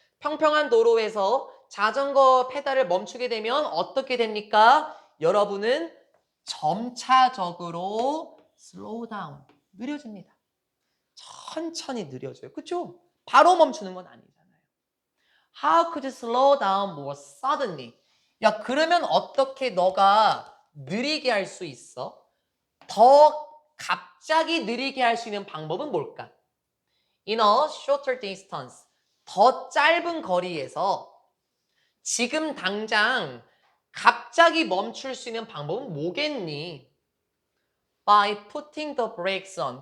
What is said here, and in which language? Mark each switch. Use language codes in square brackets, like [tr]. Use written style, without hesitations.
[ko] 평평한 도로에서 자전거 페달을 멈추게 되면 어떻게 됩니까? 여러분은 점차적으로 [en] slow down, [ko] 느려집니다. 천천히 느려져요. 그렇죠? 바로 멈추는 건 아니잖아요. [en] How could you slow down more suddenly? [ko] 야, 그러면 어떻게 너가 느리게 할 수 있어? 더 갑자기 느리게 할 수 있는 방법은 뭘까? [en] In a shorter distance. [ko] 더 짧은 거리에서 지금 당장 갑자기 멈출 수 있는 방법은 뭐겠니? [en] By putting the brakes on.